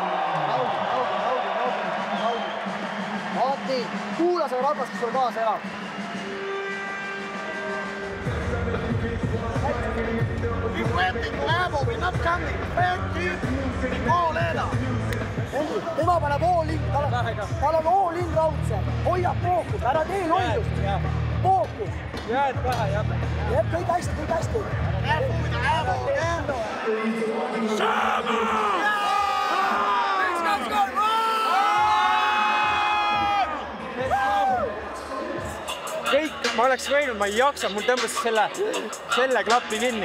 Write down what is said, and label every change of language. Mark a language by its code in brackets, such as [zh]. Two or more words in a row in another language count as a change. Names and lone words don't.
[et] Mati, kuula selle rahvast, kes sulle kaasa elab. Tema paneb all-in, tal on all-in raudse, hoiab fookus, ära tee lollust, fookus. Jääd pähe, jah. Jääb kõik hästi. Kõik, ma oleks võinud, ma ei jaksa, mul tõmbas selle klappi kinni.